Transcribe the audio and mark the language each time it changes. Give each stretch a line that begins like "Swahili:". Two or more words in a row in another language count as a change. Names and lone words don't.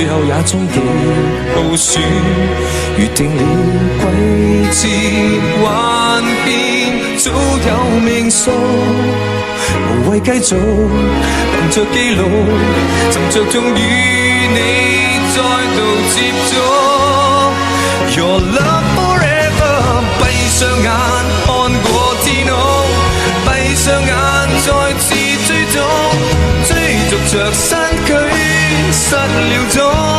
Cantonese: 後也終極耗損，預定了季節幻變，早有命數，無謂繼續憑着記錄，尋着終與你再度接觸。
English: Your love forever，
Cantonese: 閉上眼看過天空，閉上眼再次追蹤，追逐着身軀失了蹤，